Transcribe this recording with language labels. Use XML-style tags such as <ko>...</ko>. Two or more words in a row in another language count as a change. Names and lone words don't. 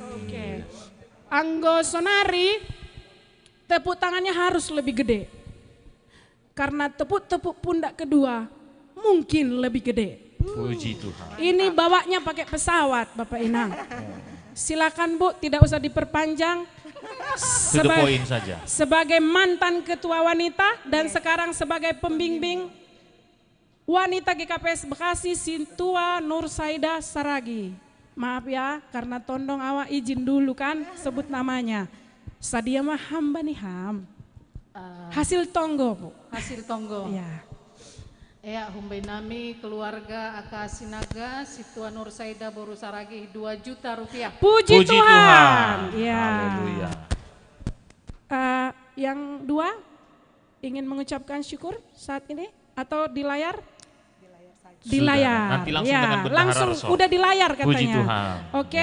<id>Oke.</id> <bts>Anggo Sonari,</bts> <id>tepuk tangannya harus lebih gede. Karena tepuk-tepuk pundak kedua mungkin lebih gede. Puji Tuhan. Ini bawanya pakai pesawat Bapak Inang. Silakan Bu, tidak usah diperpanjang.</id> <en>To the point saja.</en> <id>Sebagai mantan ketua wanita dan sekarang sebagai pembimbing wanita GKPS Bekasi, Sintua Nur Saida Saragi. Maaf ya, karena tondong awak izin dulu kan sebut namanya.</id> <bts>Sadia mah hamba nih ham. Hasil tonggo Bu. Hasil tonggo.</bts> <id>Ya. Ya,</id> <bts>humbai nami keluarga Aka Sinaga, Situa Nur Saida Boru Saragi 2 juta rupiah.</bts> <id>Puji Tuhan. Ya. Haleluya. Yang dua ingin mengucapkan syukur saat ini atau di layar? Di Sudah, layar. nanti langsung ya, dengan bendahara langsung Reso. udah di layar katanya. Puji Tuhan. Oke.</id>